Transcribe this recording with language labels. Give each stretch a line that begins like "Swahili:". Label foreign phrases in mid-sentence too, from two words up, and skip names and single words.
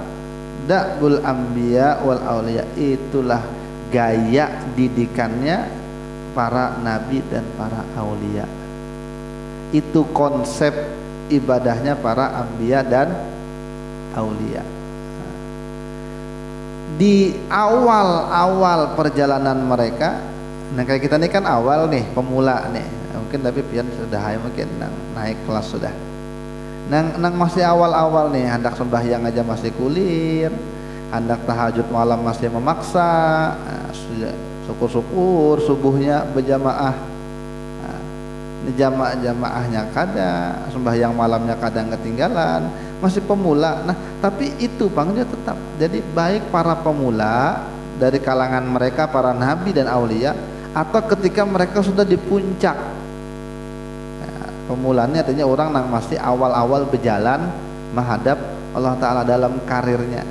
Arabic: دأب الأنبياء والأولياء.
Indonesian: Itulah gaya didikannya para nabi dan para aulia. Itu konsep ibadahnya para anbiya dan aulia. Di awal-awal perjalanan mereka, nah kayak kita ini kan awal nih, pemula nih, mungkin tapi pian sudah mungkin naik kelas sudah. Nang masih awal-awal nih, hendak sembahyang aja masih kulir, hendak tahajud malam masih memaksa, syukur-syukur subuhnya berjamaah. Jamaahnya kada, sembahyang malamnya kadang ketinggalan, masih pemula. Nah, tapi itu Bang dia tetap. Jadi baik para pemula dari kalangan mereka para nabi dan aulia, atau ketika mereka sudah di puncak. Nah, pemulanya artinya orang yang masih awal-awal berjalan menghadap Allah Ta'ala dalam karirnya.